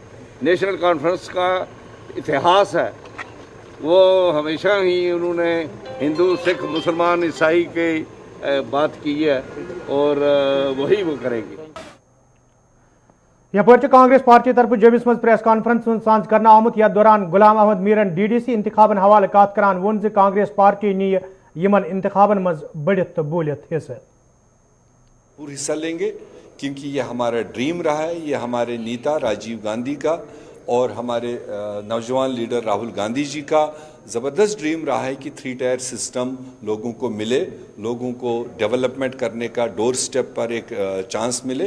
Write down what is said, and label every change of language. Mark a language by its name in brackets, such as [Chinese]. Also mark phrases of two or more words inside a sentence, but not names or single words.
[Hindi] नेशनल कॉन्फ्रेंस का इतिहास है वो हमेशा ही उन्होंने हिंदू सिख मुसलमान ईसाई के बात की है और वही वो करेंगे। [Kashmiri] यपर कांग्रेस पार्टी तरफ जमिस मज [English] press conference [Kashmiri] सांझ करना आमुत यथ दौरान गुलाम अहमद मीरन DDC इंतखाबन हवाले कत करान वोन कांग्रेस पार्टी नी यमन इंतखाबन मज बढ़ित तो बोलित [Hindi] हिस्सा लेंगे क्योंकि ये हमारा ड्रीम रहा है। ये हमारे नेता राजीव गांधी का और हमारे नौजवान लीडर राहुल गांधी जी का ज़बरदस्त ड्रीम रहा है कि 3 [English] tier system [Hindi] लोगों को मिले, लोगों को डेवलपमेंट करने का [English] door step [Hindi] पर एक चांस मिले।